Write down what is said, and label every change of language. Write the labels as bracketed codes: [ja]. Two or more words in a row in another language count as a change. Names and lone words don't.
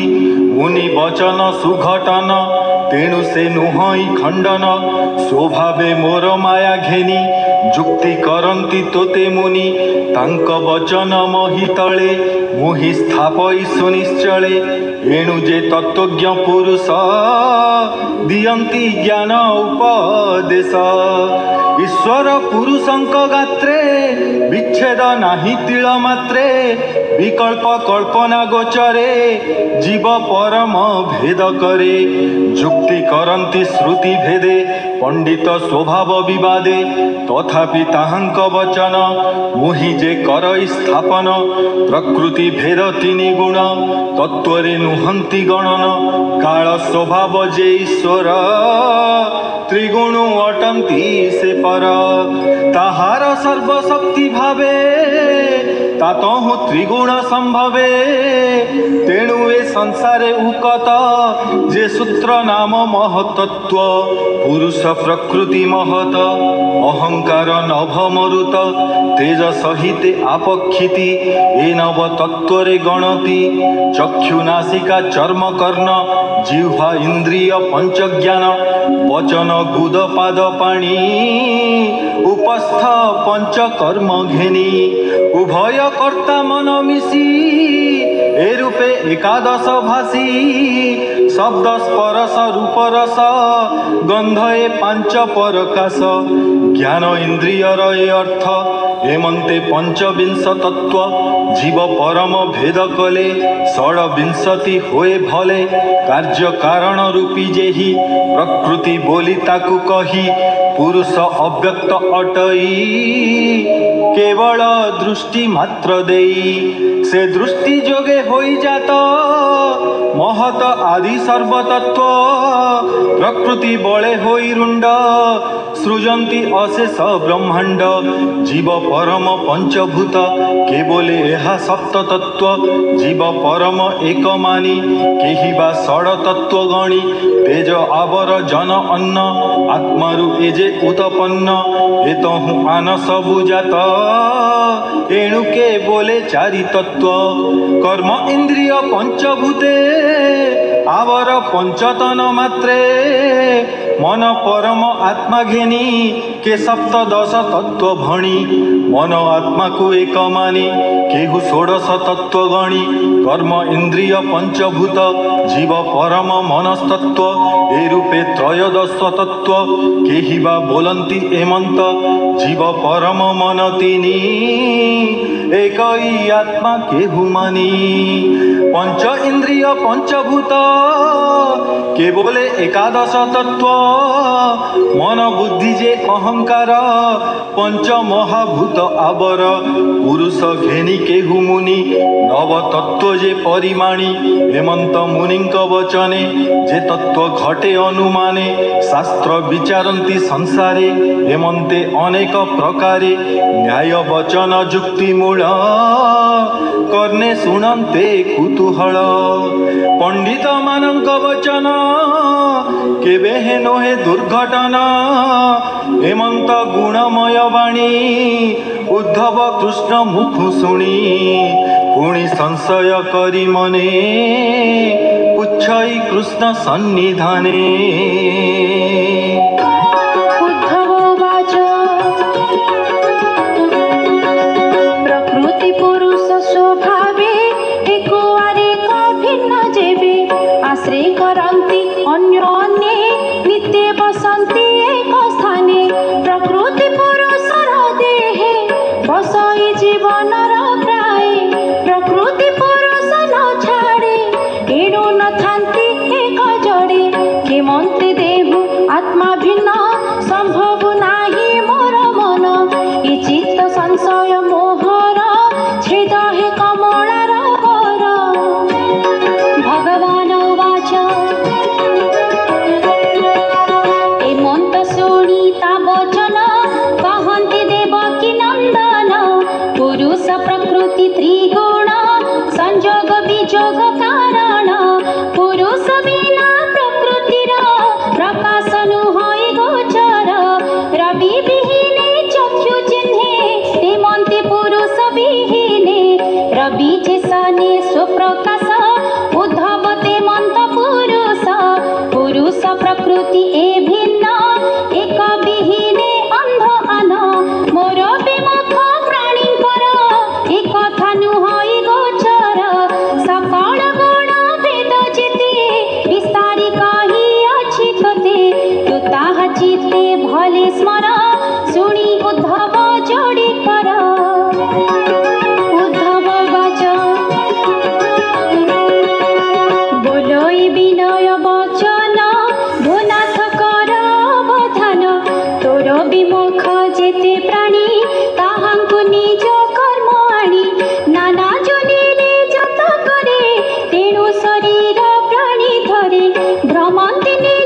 [or] ମୁନି ବଚନ ସୁଘଟନ ତେଣୁ ସେ ନୁହଇ ଖଣ୍ଡନ ସ୍ୱଭାବେ ମୋର ମାୟା ଘେନୀ ଯୁକ୍ତି କରନ୍ତି ତୋତେ ମୁନି ତାଙ୍କ ବଚନ ମହୀ ତଳେ ମୁହି ସ୍ଥାପଇ ସୁନିଶ୍ଚଳେ। ଏଣୁ ଯେ ତତ୍ତ୍ୱଜ୍ଞ ପୁରୁଷ ଦିଅନ୍ତି ଜ୍ଞାନ ଉପଦେଶ ଈଶ୍ୱର ପୁରୁଷଙ୍କ ଗାତ୍ରେ ବିଚ୍ଛେଦ ନାହି ତିଳ ମାତ୍ରେ ବିକଳ୍ପ କଳ୍ପନା ଗୋଚରେ ଜୀବ ପରମ ଭେଦ କରେ। ଯୁକ୍ତି କରନ୍ତି ଶ୍ରୁତି ଭେଦେ ପଣ୍ଡିତ ସ୍ୱଭାବ ବିବାଦେ ତଥାପି ତାହାଙ୍କ ବଚନ ମୁହି ଯେ କରଇ ସ୍ଥାପନ। ପ୍ରକୃତି ଭେଦ ତିନି ଗୁଣ ତତ୍ତ୍ୱରେ ନୁହନ୍ତି ଗଣନ କାଳ ସ୍ୱଭାବ ଯେ ଈଶ୍ୱର ତ୍ରିଗୁଣ ଅଟନ୍ତି ସେ ପର। ତାହାର ସର୍ବଶକ୍ତି ଭାବେ ତାତହୁ ତ୍ରିଗୁଣ ସମ୍ଭବେ ତେଣୁ ଏ ସଂସାରେ ଉକତ ଯେ ସୂତ୍ର ନାମ ମହତତ୍ତ୍ୱ ପୁରୁଷ ପ୍ରକୃତି ମହତ। ଅହଙ୍କାର ନଭ ମରୁତ ତେଜ ସହିତେ ଆପକ୍ଷିତି ଏ ନବ ତତ୍ତ୍ୱରେ ଗଣତି। ଚକ୍ଷୁ ନାସିକା ଚର୍ମ କର୍ଣ୍ଣ ଜିହ୍ୱା ଇନ୍ଦ୍ରିୟ ପଞ୍ଚ ଜ୍ଞାନ ବଚନ ଗୁଦ ପାଦ ପାଣୀ ଉପସ୍ଥ ପଞ୍ଚ କର୍ମ ଘେନୀ ଉଭୟ କର୍ତ୍ତା ମନ ମିଶୀ ଏ ରୂପେ ଏକାଦଶ ଭାଷୀ ଶବ୍ଦ ସ୍ପର୍ଶ ରୂପ ରସ ଗନ୍ଧ ଏ ପାଞ୍ଚ ପରକାଶ ଜ୍ଞାନ ଇନ୍ଦ୍ରିୟ ଏ ଅର୍ଥ ଏମନ୍ତେ ପଞ୍ଚବିଂଶ ତତ୍ତ୍ୱ ଜୀବ ପରମ ଭେଦ କଲେ ଷଡ୍ବିଂଶତି ହୋଏ ଭଲେ। କାର୍ଯ୍ୟ କାରଣ ରୂପୀ ଯେହି ପ୍ରକୃତି ବୋଲି ତାକୁ କହି ପୁରୁଷ ଅବ୍ୟକ୍ତ ଅଟଇ କେବଳ ଦୃଷ୍ଟି ମାତ୍ର ଦେଇ ସେ ଦୃଷ୍ଟି ଯୋଗେ ହୋଇ ଜାତ ମହତ ଆଦି ସର୍ବତତ୍ତ୍ୱ ପ୍ରକୃତି ବଳେ ହୋଇ ରୁଣ୍ଡ ସୃଜନ୍ତି ଅଶେଷ ବ୍ରହ୍ମାଣ୍ଡ ଜୀବ ପରମ ପଞ୍ଚଭୂତ କେବଳେ ଏହା ସପ୍ତ ତତ୍ତ୍ୱ ଜୀବ ପରମ ଏକ ମାନୀ କେହି ବା ଷଡ ତତ୍ତ୍ୱ ଗଣୀ ତେଜ ଆବର ଜନ ଅନ୍ନ ଆତ୍ମାରୁ ଏଯେ ଉତ୍ପନ୍ନ ଏତହୁ ଆନ ସବୁ ଜାତ ଏଣୁ କେ ବୋଲେ ଚାରି ତତ୍ତ୍ୱ କର୍ମ ଇନ୍ଦ୍ରିୟ ପଞ୍ଚଭୂତେ ଆବର ପଞ୍ଚତନ ମାତ୍ରେ ମନ ପରମ ଆତ୍ମା ଘେନୀ କେ ସପ୍ତଦଶ ତତ୍ତ୍ୱ ଭଣୀ ମନ ଆତ୍ମା କୋ ଏକ ମାନୀ କେହୁ ଷୋଡଶ ତତ୍ତ୍ୱ ଗଣୀ କର୍ମ ଇନ୍ଦ୍ରିୟ ପଞ୍ଚଭୂତ ଜୀବ ପରମ ମନସ୍ତତ୍ତ୍ୱ ଏ ରୂପେ ତ୍ରୟୋଦଶ ତତ୍ତ୍ୱ କେହି ବା ବୋଲନ୍ତି ଏମନ୍ତ ଜୀବ ପରମ ମନ ତିନୀ ଏକଇ ଆତ୍ମା କେହୁ ମାନୀ ପଞ୍ଚ ଇନ୍ଦ୍ରିୟ ପଞ୍ଚଭୂତ କେ ବୋଲେ ଏକାଦଶ ତତ୍ତ୍ୱ ମନ ବୁଦ୍ଧି ଯେ ଅହଙ୍କାର ପଞ୍ଚ ମହାଭୂତ ଆବର ପୁରୁଷ ଘେନୀ କେହୁ ମୁନି ନବ ତତ୍ତ୍ୱ ଯେ ପରିମାଣୀ ହେମନ୍ତ ମୁନିଙ୍କ ବଚନେ ଯେ ତତ୍ତ୍ୱ ଘଟେ ଅନୁମାନେ ଶାସ୍ତ୍ର ବିଚାରନ୍ତି ସଂସାରେ ହେମନ୍ତେ ଅନେକ ପ୍ରକାରେ ନ୍ୟାୟ ବଚନ ଯୁକ୍ତି ମୂଳ କର୍ଣ୍ଣେ ଶୁଣନ୍ତେ କୁତୂହଳ ପଣ୍ଡିତ ମାନଙ୍କ ବଚନ କେବେ ହେ ନୋହେ ଦୁର୍ଘଟନା ହେମନ୍ତ ଗୁଣମୟ ବାଣୀ ଉଦ୍ଧବ କୃଷ୍ଣ ମୁଖ ଶୁଣୀ ପୁଣୀ ସଂଶୟ କରୀ ମନେ ଉଚ୍ଛଇ କୃଷ୍ଣ ସନ୍ନିଧାନେ। ଉଦ୍ଧବ ବାଚ ପ୍ରକୃତି ପୁରୁଷ ସ୍ୱଭାବେ ଏକୋ ଆରେକ ଭିନ୍ନ ଯେବେ ଆଶ୍ରୟ କରନ୍ତି ଅନ୍ୟ ଅନ୍ୟେ ନିତ୍ୟ ବସନ୍ତି ଏକ ସ୍ଥାନେ। ପ୍ରକୃତି ପୁରୁଷର ଦେହେ ବସଇ ଜୀବନର ପ୍ରାୟ ପ୍ରକୃତି ପୁରୁଷ ନ ଛାଡ଼େ ଏଣୁ ନ ଥାନ୍ତି ଏକ ଜଡ଼େ। କେମନ୍ତେ ଦେହୁ ଆତ୍ମା ଭିନ୍ନ ସମ୍ଭବ ନାହି ମୋର ମନ ଏ ଚିତ୍ତ ସଂଶୟ ମୋହର ଛେଦ ହେ କମଳାର ଗର। ଭଗବାନ ବାଚ ଏ ମନ୍ତ ଶୁଣୀ ତା ବଚନ କହନ୍ତି ଦେବକୀ ନନ୍ଦନ ପୁରୁଷ ପ୍ରକୃତି ତ୍ରିଗୁଣ ସଂଯୋଗ ବିୟୋଗ କାରଣ ପୁରୁଷ ବିନା ପ୍ରକୃତିର ପ୍ରକାଶ ନୁହୈ ଗୋଚର। ରବି ବିହୀନେ ଚକ୍ଷୁ ଚିହ୍ନେ ହେମନ୍ତି ପୁରୁଷ ବିହୀନେ ରବି ଚେସନେ ସ୍ୱପ୍ରକାଶ ଉଦ୍ଧବ ତେମନ୍ତ ପୁରୁଷ। ପୁରୁଷ ପ୍ରକୃତି ଏ ଭିନ୍ନ ଏକ ବିହୀନେ ଅନ୍ଧ ଆନ ମୋର ବିମୁଖ ପ୍ରାଣୀକର ଏକ କଥା ନୁହୈ ଗୋଚର। ସକଳ ଗୁଣ ବେଦ ଚିତେ ବିସ୍ତାରୀ କହି ଅଛି ତୋତେ ତୂ ତାହା ଚିତ୍ତେ ଭଲେ ସ୍ମର ଶୁଣୀ ଉଦ୍ଧବ ଯୋଡ଼ୀ କର। ଉଦ୍ଧବ ବାଚ ବୋଲୋଇ ବିନୟ ବଚନ ଭୁନାଥ କର ଅବଧାନ ତୋର ବିମୁଖ ଯେତେ ପ୍ରାଣୀ ତାହାଙ୍କୁ ନିଜ କର୍ମ ଆଣୀ ନାନା ଜନିଲେ ଜତ କରେ ତେଣୁ ଶରୀର ପ୍ରାଣୀ ଧରେ ଭ୍ରମନ୍ତି ନିଜ